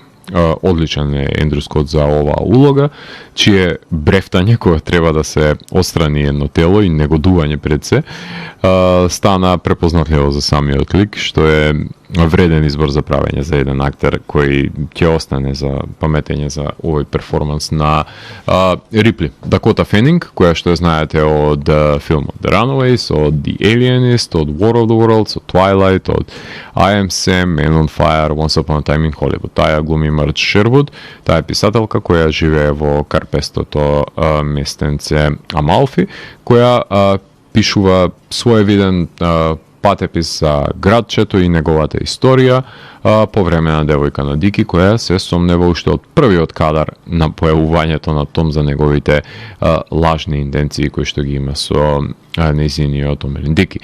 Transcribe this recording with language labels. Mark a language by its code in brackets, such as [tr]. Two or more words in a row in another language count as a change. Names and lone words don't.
[mk] Одличен е Ендрю Скот за оваа улога, чие брефтање кога треба да се отстрани едно тело и негодување пред се, стана препознатливо за самиот лик, што е вреден избор за правење за еден актер кој ќе остане за паметење за овој перформанс на Рипли. Дакота Фенинг, која што ја знаете од филмот The Runaways, од The Alienist, од War of the Worlds, од Twilight, од I Am Sam, Man on Fire, Once Upon a Time in Hollywood. Таја глуми Марч Шервуд, таа е писателка која живее во карпестото местенце Амалфи, која пишува своевиден патепис за градчето и неговата историја по време на девојка на Дики, која се сомнева уште од првиот кадар на појавувањето на Том за неговите лажни интенции кои што ги има со нејзиниот омилен Дики.